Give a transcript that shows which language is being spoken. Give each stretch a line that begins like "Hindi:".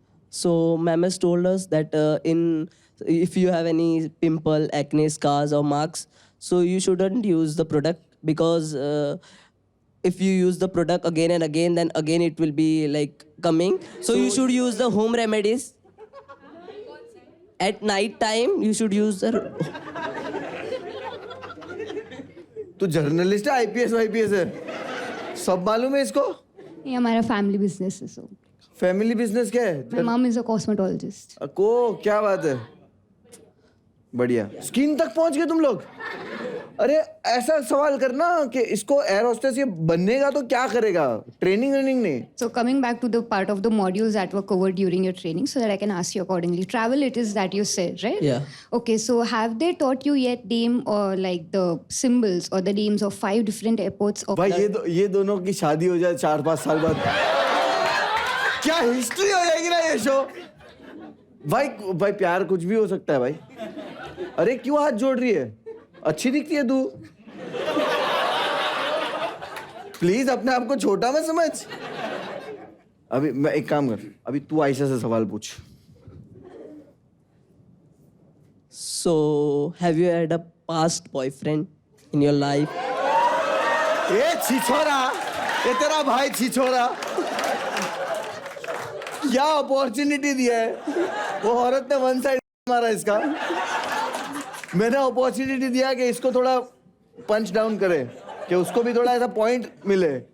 English: So ma'am has told us that if you have any pimple, acne, scars or marks, so you shouldn't use the product because if you use the product again and again, then again it will be like coming. So you should use the home remedies. At night time, you should use the...
Hindi: तू journalist है, IPS YPS है, सब मालूम है इसको? ये हमारा family business है, so फैमिली बिजनेस क्या है?
English: My mom is a cosmetologist.
Hindi: को क्या बात है, बढ़िया। स्किन तक पहुंच गए तुम लोग? अरे ऐसा सवाल करना कि इसको एयर होस्टेस ये बननेगा तो क्या करेगा, ट्रेनिंग नहीं।
English: So coming back to the part of the modules that were covered during your training, so that I can ask you accordingly. Travel, it is that you said, right? Yeah. Okay, so have they taught you yet name or like the symbols or the names of 5 different airports of?
Hindi: भाई ये दोनों की शादी हो जाए 4-5 साल बाद, क्या हिस्ट्री हो जाएगी ना ये शो। भाई प्यार कुछ भी हो सकता है भाई। अरे क्यों हाथ जोड़ रही है, अच्छी दिखती है तू। प्लीज अपने आप को छोटा मत समझ। अभी मैं एक काम कर, अभी तू आयशा से सवाल पूछ।
English: So, have you had a past boyfriend in your life?
Hindi: ये छिछोरा, ये तेरा भाई छिछोरा, क्या अपॉर्चुनिटी दिया है। वो औरत ने वन साइड मारा इसका, मैंने अपॉर्चुनिटी दिया कि इसको थोड़ा पंच डाउन करे, कि उसको भी थोड़ा ऐसा पॉइंट मिले।